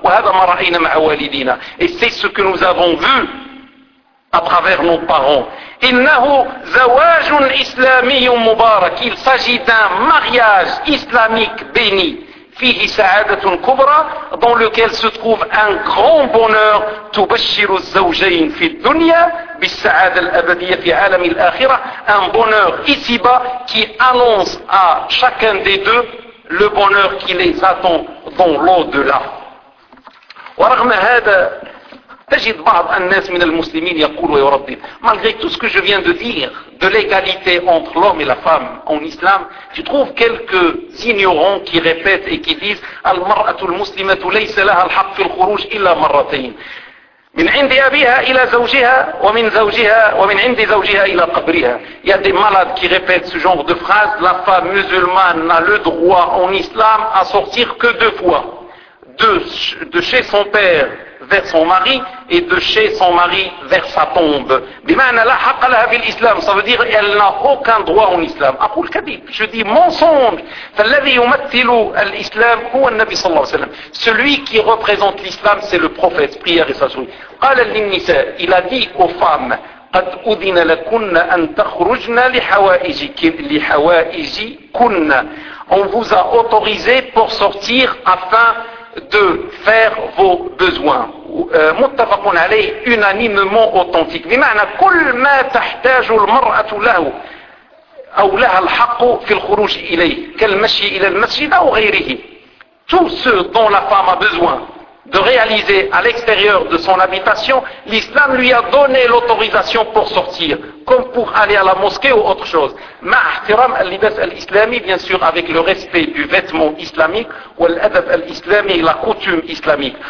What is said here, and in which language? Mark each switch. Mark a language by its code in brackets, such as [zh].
[ar] وهذا ما رأينا مع والدينا, [fr] et c'est ce que nous avons vu à travers nos parents. [ar] إنه زواج إسلامي مبارك. [fr] Il s'agit d'un mariage islamique béni. [ar] فيه سعادة كبرى, [fr] dans lequel se trouve un grand bonheur. [ar] تبشر الزوجين في الدنيا بالسعادة الأبدية في عالم الآخرة. [fr] Un bonheur ici-bas qui annonce à chacun des deux le bonheur qui les attend dans l'au-delà. [ar] ورغم هذا تجد بعض الناس من المسلمين يقول ويردد. [fr] Malgré tout ce que je viens de dire, de l'égalité entre l'homme et la femme en islam, tu trouves quelques ignorants qui répètent et qui disent [ar] المرأة المسلمة ليس لها الحق في الخروج إلا مرتين. من عند أبيها إلى زوجها ومن زوجها ومن عند زوجها إلى قبرها. [fr] Il y a des malades qui répètent ce genre de phrase. La femme musulmane n'a le droit en islam à sortir que deux fois. De chez son père vers son mari et de chez son mari vers sa tombe. [ar] بمعنى لا حق لها في الإسلام. [fr] Ça veut dire elle n'a aucun droit en islam. [ar] أقول كذب. [fr] Je dis mensonge. [ar] فالذي يمثل الإسلام هو النبي صلى الله عليه وسلم. [fr] Celui qui représente l'islam c'est le prophète. Prière et salut. [ar] قال للنساء. [fr] Il a dit aux femmes. [ar] قد أذن لكن أن تخرجن لحوائجكن. [fr] On vous a autorisé pour sortir afin de faire vos besoins. Muttafaqun alayh, unanimement authentique. [ar] بمعنى كل ما تحتاج المرأة له أو لها الحق في الخروج إليه كالمشي إلى المسجد أو غيره. [fr] Tout ce dont la femme a besoin de réaliser à l'extérieur de son habitation, l'islam lui a donné l'autorisation pour sortir, comme pour aller à la mosquée ou autre chose. [ar] Ma'ahtiram al-libas al-islami, [fr] bien sûr, avec le respect du vêtement islamique, ou [ar] al-adab al-islami, [fr] la coutume islamique.